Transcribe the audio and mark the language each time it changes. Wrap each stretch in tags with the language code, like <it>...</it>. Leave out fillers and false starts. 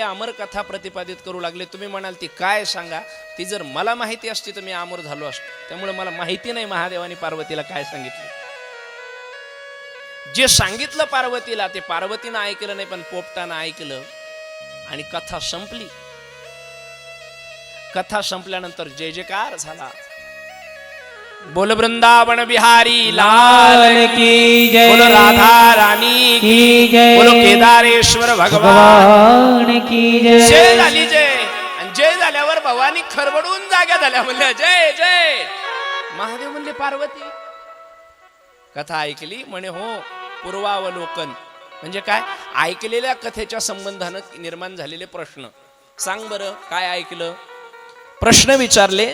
<mr>अमर कथा प्रतिपादित करू लागले. तुम्ही म्हणाल ती काय सांगा, ती जर मला माहिती असती तर मी अमर झालो असतो. त्यामुळे मला माहिती नाही महादेवानी पार्वतीला काय सांगितलं. जे सांगितलं पार्वतीला ते पार्वतीनं ऐकलं नाही, पण पोपटानं ऐकलं आणि कथा संपली. कथा संपल्यानंतर जय जयकार झाला.</mr> <hi>बोल वृंदावन बिहारी लाल की जय, बोल राधा रानी की जय, बोल केदारेश्वर भगवान की जय.</hi> <mr>जय झाली जय. आणि जय झाल्यावर भवानी खरबडून जाग्या झाल्या. म्हणल्या जय जय. महादेव म्हणले पार्वती. कथा ऐकली म्हणे हो. पूर्वावलोकन म्हणजे काय? ऐकलेल्या कथेच्या संबंधानं निर्माण झालेले प्रश्न. सांग बरं काय ऐकलं? प्रश्न विचारले.</mr>